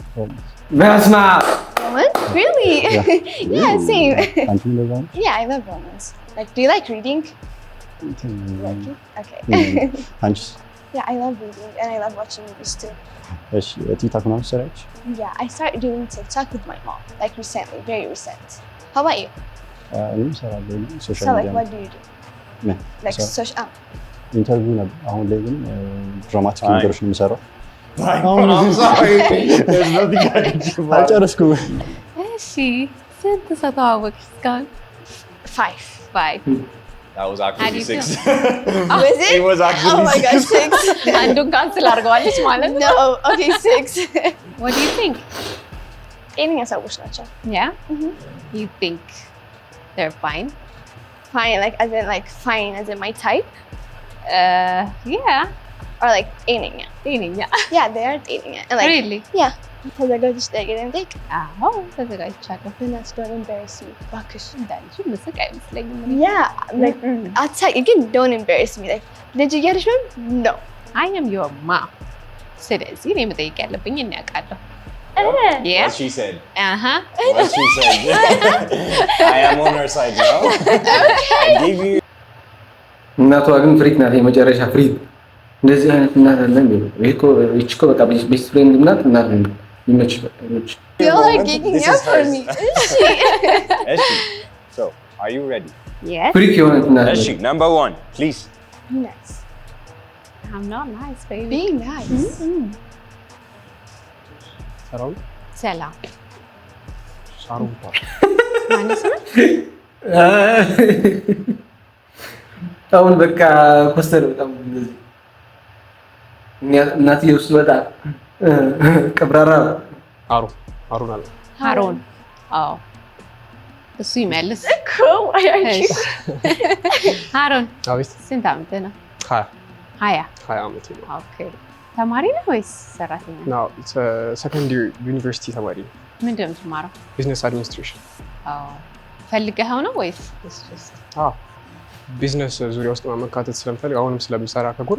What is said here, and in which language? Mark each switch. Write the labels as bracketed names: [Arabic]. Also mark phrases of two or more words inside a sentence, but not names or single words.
[Amharic] በስመ አብ! [English] Romance? Really? Yeah, same. [Amharic] አንቺ እንደዛ ነው? [English] Yeah, I love romance. Like, do you like reading? Like it? Okay. [Amharic] አንቺስ? [English] Yeah, I love reading and I love watching movies too. [Amharic] እሺ ቲክቶክ ነው ሰራች? [English] Yeah, I started doing TikTok with my mom, like recently, very recent. How about you? [Amharic] እኔም ሰራለሁ ሶሻል [English] So, like, [Amharic] ሚዲያ። [English] what do you do? [Amharic] ምን? [English] Like, social. [Amharic] ኢንተርቪው ነበር። አሁን ላይ ግን ድራማቲክ ነገሮች ነው የምሰራው። አልጨረስኩም። እሺ ስንት ሰው ተዋወቅሽ እስካሁን? 5. 5 [English] That was How actually do you 6. Was it? It was actually Oh my God, 6. [Amharic] አንዱን ካንስል አድርገዋለች ማለት ነው። [English] No, okay, 6. What do you think? [Amharic] ጤነኛ ሰዎች ናቸው። [English] Yeah? You think they're fine? Fine, like fine as in my type, Yeah. or like ጤነኛ. [Amharic] ጤነኛ። [English] Yeah, they are ጤነኛ. And like, Really? yeah. [Amharic] ተዘጋጅሽ ጠይቀኝ ጠይቅ። አዎ ተዘጋጅቻለሁ። በእናትሽ [English] don't embarrass me [Amharic] እባክሽ። እንዳንቺ ምስቅ አይመስለኝም። Yeah, like አትሳቂ ግን don't embarrass me. Like ልጅ እያለሽ ነው? [English] No. I am your mom. [Amharic] ስለዚህ እኔ መጠየቅ ያለብኝ እኔ አውቃለሁ። Yeah? [English] What she said. Uh-huh. What she said. I am on her side now. I give you. [Amharic] እናቷ ግን ፍሪክ ናት፣ የመጨረሻ ፍሪክ። እንደዚህ አይነት እናት አለ እንዴ? ይሄ እኮ በቃ [English] best friend [Amharic] እናት ነው። ይመች ይመች። [English] You're like geeking This out is for hers. me. Eshi. So, are you ready? Yes. [Amharic] ፍሪክ የሆነች እናት [English] Eshi, number 1, please. Be nice. I'm not nice, baby. Be nice. [Amharic] ሰራው ሰላም ሻሩታ ማለት ነው። አሁን በቃ ኮስተር በጣም እንደዚህ እናትዬ ውስጥ በጣም ቀብራራ አሩን አለ ሃሮን። አዎ እሱ ይመልስ። [English] Cool. Why aren't you? [Amharic] ሃሮን አቤት ስንት ዓመት ነው? 20 20 ዓመቴ ነው። ኦኬ። ተማሪ ነው ወይስ ሰራተኛ? [English] now second year university ተማሪ ነው። [Amharic] ምንድን ነው የምትማረው? ቢዝነስ አድሚኒስትሬሽን። አዎ ፈልገኸው ነው ወይስ? ቢዝነስ ዙሪያ ውስጥ መካተት ስለምፈልግ አሁንም ስለምሰራ ከጎን